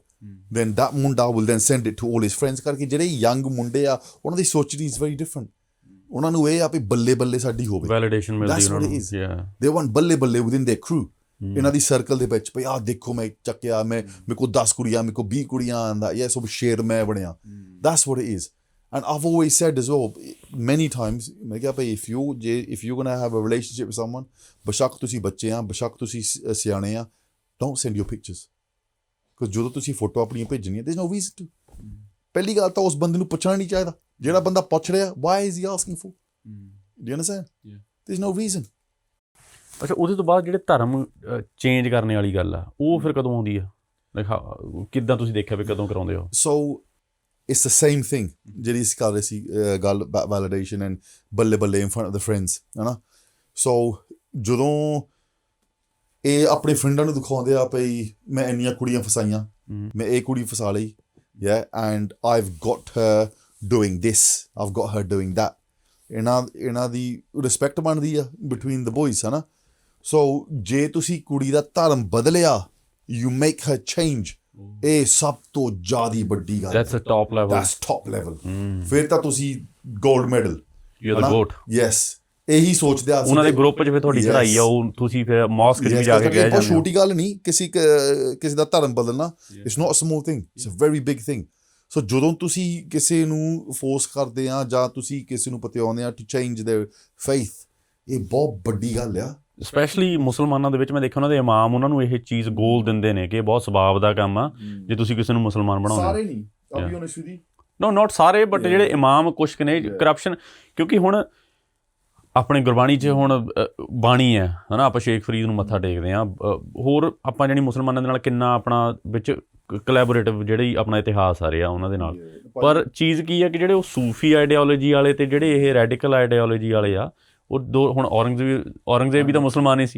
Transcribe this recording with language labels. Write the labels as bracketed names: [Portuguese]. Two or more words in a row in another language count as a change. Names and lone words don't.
[English] then that ਮੁੰਡਾ will then send it to all his friends, [Punjabi] ਕਰਕੇ ਜਿਹੜੇ ਯੰਗ ਮੁੰਡੇ ਆ ਉਹਨਾਂ ਦੀ ਸੋਚਣੀ [English] is very different. [Punjabi] ਉਹਨਾਂ ਨੂੰ ਇਹ ਆ ਵੀ ਬੱਲੇ ਬੱਲੇ ਸਾਡੀ ਹੋਵੇ, ਵੈਲੀਡੇਸ਼ਨ ਮਿਲਦੀ ਉਹਨਾਂ ਨੂੰ। [English] they want [Punjabi] ਬੱਲੇ ਬੱਲੇ [English] within their crew, [Punjabi] ਇਹਨਾਂ ਦੀ ਸਰਕਲ ਦੇ ਵਿੱਚ ਭਈ ਆਹ ਦੇਖੋ ਮੈਂ ਚੱਕਿਆ, ਮੇਰੇ ਕੋਲ 10 ਕੁੜੀਆਂ, ਮੇਰੇ ਕੋਲ 20 ਕੁੜੀਆਂ ਆਂਦਾ, ਇਹ ਸਭ ਸ਼ੇਰ ਮੈਂ ਬਣਿਆ। [English] that's what it is. And I've always said as well, many times, [Punjabi] ਮੈਂ ਕਿਹਾ ਭਈ [English] if you're gonna have a relationship with someone, [Punjabi] ਬੇਸ਼ੱਕ ਤੁਸੀਂ ਬੱਚੇ ਆ, ਬੇਸ਼ੱਕ ਤੁਸੀਂ ਸਿਆਣੇ ਆ, [English] don't send your pictures, because [Punjabi] ਜਦੋਂ ਤੁਸੀਂ ਫੋਟੋ ਆਪਣੀਆਂ ਭੇਜਣੀਆਂ, [English] there's no reason to। [Punjabi] ਪਹਿਲੀ ਗੱਲ ਤਾਂ ਉਸ ਬੰਦੇ ਨੂੰ ਪੁੱਛਣਾ ਨਹੀਂ ਚਾਹੀਦਾ, ਜਿਹੜਾ ਬੰਦਾ ਪੁੱਛ ਰਿਹਾ [English] why is he asking for, do you understand? there's no reason। [Punjabi] ਅੱਛਾ, ਉਹਦੇ ਤੋਂ ਬਾਅਦ ਜਿਹੜੇ ਧਰਮ ਚੇਂਜ ਕਰਨੇ ਵਾਲੀ ਗੱਲ ਆ, ਉਹ ਫਿਰ ਕਦੋਂ ਆਉਂਦੀ ਆ? ਕਿੱਦਾਂ ਤੁਸੀਂ ਦੇਖਿਆ ਵੀ ਕਦੋਂ ਕਰਾਉਂਦੇ ਹੋ? [English] So it's the same thing [Punjabi] ਜਿਹੜੀ ਅਸੀਂ ਕਰ ਰਹੇ ਸੀ ਗੱਲ, [English] validation and [Punjabi] ਬੱਲੇ ਬੱਲੇ [English] in front of the friends, [Punjabi] ਹੈ ਨਾ। ਸੋ ਜਦੋਂ ਇਹ ਆਪਣੇ ਫਰੈਂਡਾਂ ਨੂੰ ਦਿਖਾਉਂਦੇ ਆ ਭਈ ਮੈਂ ਇੰਨੀਆਂ ਕੁੜੀਆਂ ਫਸਾਈਆਂ, ਮੈਂ ਇਹ ਕੁੜੀ ਫਸਾ ਲਈ, [English] and I've got her doing this, I've got her doing that, [Punjabi] ਇਹਨਾਂ ਦੀ ਰਿਸਪੈਕਟ ਬਣਦੀ ਆ [English] between the boys, [Punjabi] ਹੈ ਨਾ। ਸੋ ਜੇ ਤੁਸੀਂ ਕੁੜੀ ਦਾ ਧਰਮ ਬਦਲਿਆ, [English] you make her change, [Punjabi] ਇਹ ਸਭ ਤੋਂ ਜ਼ਿਆਦਾ ਵੱਡੀ ਗੱਲ। [English] That's the top level. That's top level। [Punjabi] ਫਿਰ ਤਾਂ ਤੁਸੀਂ [English] gold medal, You're the GOAT। [Punjabi] ਯੈਸ, ਇਹੀ ਸੋਚਦੇ ਆ ਉਹਨਾਂ ਦੇ ਗਰੁੱਪ 'ਚ ਫਿਰ ਤੁਹਾਡੀ ਚੜ੍ਹਾਈ ਆ, ਉਹ ਤੁਸੀਂ ਫਿਰ ਮੌਸਕ 'ਚ ਵੀ ਜਾ ਕੇ ਕਹਿ ਜਾਂਦੇ ਹੋ। ਛੋਟੀ ਗੱਲ ਨਹੀਂ ਕਿਸੇ ਦਾ ਧਰਮ ਬਦਲਣਾ, [English] it's not a small thing, it's a very big thing. [Punjabi] ਸੋ ਜਦੋਂ ਤੁਸੀਂ ਕਿਸੇ ਨੂੰ ਫੋਰਸ ਕਰਦੇ ਆ ਜਾਂ ਤੁਸੀਂ ਕਿਸੇ ਨੂੰ ਪਤਿਆਉਂਦੇ ਆ [English] to change their faith, [Punjabi] ਇਹ ਬਹੁਤ ਵੱਡੀ ਗੱਲ ਆ। ਸਪੈਸ਼ਲੀ ਮੁਸਲਮਾਨਾਂ ਦੇ ਵਿੱਚ ਮੈਂ ਦੇਖਿਆ ਉਹਨਾਂ ਦੇ ਇਮਾਮ ਉਹਨਾਂ ਨੂੰ ਇਹ ਚੀਜ਼ ਗੋਲ ਦਿੰਦੇ ਨੇ ਕਿ ਇਹ ਬਹੁਤ ਸਵਾਬ ਦਾ ਕੰਮ ਆ ਜੇ ਤੁਸੀਂ ਕਿਸੇ ਨੂੰ ਮੁਸਲਮਾਨ ਬਣਾਉਂਦੇ। ਸਾਰੇ ਨਹੀਂ, [English] I'll be honest with you, no not [Punjabi] ਸਾਰੇ, ਬਟ ਜਿਹੜੇ ਇਮਾਮ ਕੁਛ ਕੁ ਨੇ ਕਰਪਸ਼ਨ, ਕਿਉਂਕਿ ਹੁਣ ਆਪਣੇ ਗੁਰਬਾਣੀ 'ਚ ਹੁਣ ਬਾਣੀ ਹੈ ਨਾ, ਆਪਾਂ ਸ਼ੇਖ ਫਰੀਦ ਨੂੰ ਮੱਥਾ ਟੇਕਦੇ ਹਾਂ, ਹੋਰ ਆਪਾਂ ਜਾਣੀ ਮੁਸਲਮਾਨਾਂ ਦੇ ਨਾਲ ਕਿੰਨਾ ਆਪਣਾ ਵਿੱਚ ਕੋਲੈਬੋਰੇਟਿਵ ਜਿਹੜੀ ਆਪਣਾ ਇਤਿਹਾਸ ਆ ਰਿਹਾ ਉਹਨਾਂ ਦੇ ਨਾਲ। ਪਰ ਚੀਜ਼ ਕੀ ਆ ਕਿ ਜਿਹੜੇ ਉਹ ਸੂਫੀ ਆਈਡੀਓਲੋਜੀ ਵਾਲੇ ਤੇ ਜਿਹੜੇ ਇਹ ਰੈਡੀਕਲ ਆਈਡੀਓਲੋਜੀ ਵਾਲੇ ਆ, ਉਹ ਦੋ ਹੁਣ ਔਰੰਗਜ਼ੇਬ ਵੀ ਤਾਂ ਮੁਸਲਮਾਨ ਹੀ ਸੀ,